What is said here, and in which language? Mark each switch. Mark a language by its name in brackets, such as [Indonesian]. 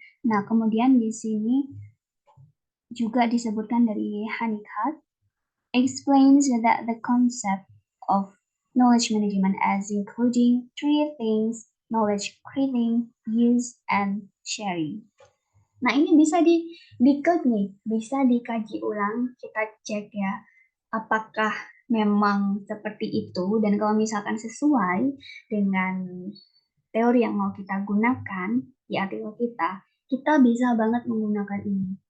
[Indonesian] Nah, kemudian di sini juga disebutkan dari Honeycutt [English] explains that the concept of knowledge management as including three things: knowledge creating, use, and sharing. [Indonesian] Nah, ini bisa diklik nih, bisa dikaji ulang, kita cek ya, apakah memang seperti itu, dan kalau misalkan sesuai dengan teori yang mau kita gunakan di artikel kita bisa banget menggunakan ini.